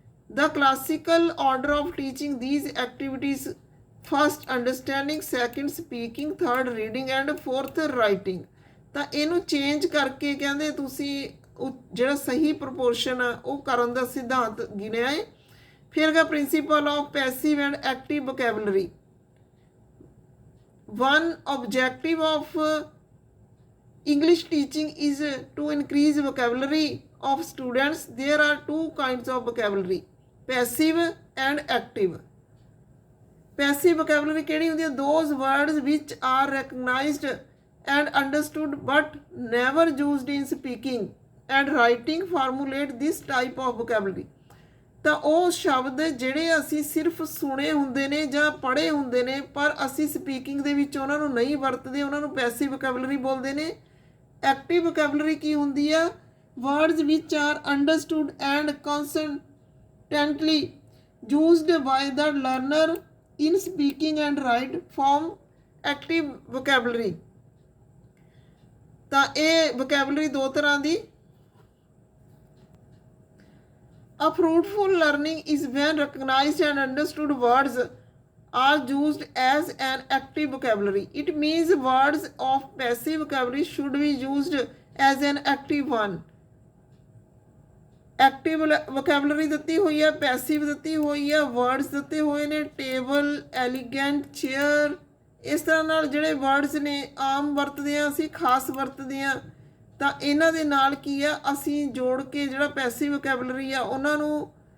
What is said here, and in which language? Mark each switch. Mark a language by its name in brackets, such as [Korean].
[English] The classical order of teaching these activities: first understanding, second speaking, third reading, and fourth writing। [Punjabi] ਤਾਂ ਇਹਨੂੰ change ਕਰਕੇ ਕਹਿੰਦੇ ਤੁਸੀਂ ਜਿਹੜਾ ਸਹੀ ਪ੍ਰਪੋਰਸ਼ਨ ਆ ਉਹ ਕਰਨ ਦਾ ਸਿਧਾਂਤ ਗਿਣਿਆ ਹੈ। [English] फिर का principle of passive and active vocabulary. One objective of English teaching is to increase vocabulary of students। There are two kinds of vocabulary: passive and active। [Punjabi] Passive vocabulary ਕਿਹੜੀ ਹੁੰਦੀ ਹੈ? [English] Those words which are recognized and understood but never used in speaking and writing formulate this type of vocabulary। [Punjabi] ਤਾਂ ਉਹ ਸ਼ਬਦ ਜਿਹੜੇ ਅਸੀਂ ਸਿਰਫ ਸੁਣੇ ਹੁੰਦੇ ਨੇ ਜਾਂ ਪੜ੍ਹੇ ਹੁੰਦੇ ਨੇ ਪਰ ਅਸੀਂ ਸਪੀਕਿੰਗ ਦੇ ਵਿੱਚ ਉਹਨਾਂ ਨੂੰ ਨਹੀਂ ਵਰਤਦੇ, ਉਹਨਾਂ ਨੂੰ ਪੈਸਿਵ ਵੋਕੈਬਲਰੀ ਬੋਲਦੇ ਨੇ। ਐਕਟਿਵ ਵੋਕੈਬਲਰੀ ਕੀ ਹੁੰਦੀ ਆ? [English] Words which are understood and constantly used by the learner in speaking and write form active vocabulary. [Punjabi] ਤਾਂ ਇਹ ਵੋਕੈਬਲਰੀ ਦੋ ਤਰ੍ਹਾਂ ਦੀ [English] A fruitful learning is when recognized and understood words are used as an active vocabulary. It means words of passive vocabulary should be used as an active one. [Punjabi] Active vocabulary ਦਿੱਤੀ ਹੋਈ ਹੈ, passive ਦਿੱਤੀ ਹੋਈ ਹੈ, words ਦਿੱਤੇ ਹੋਏ ਨੇ, table, elegant, chair, ਇਸ ਤਰ੍ਹਾਂ ਨਾਲ ਜਿਹੜੇ ਵਰਡਸ ਨੇ ਆਮ ਵਰਤਦੇ ਹਾਂ ਅਸੀਂ, ਖਾਸ ਵਰਤਦੇ ਹਾਂ, ਤਾਂ ਇਹਨਾਂ ਦੇ ਨਾਲ ਕੀ ਆ ਅਸੀਂ ਜੋੜ ਕੇ ਜਿਹੜਾ ਪੈਸਿਵ ਵੋਕੈਬਲਰੀ ਆ ਉਹਨਾਂ ਨੂੰ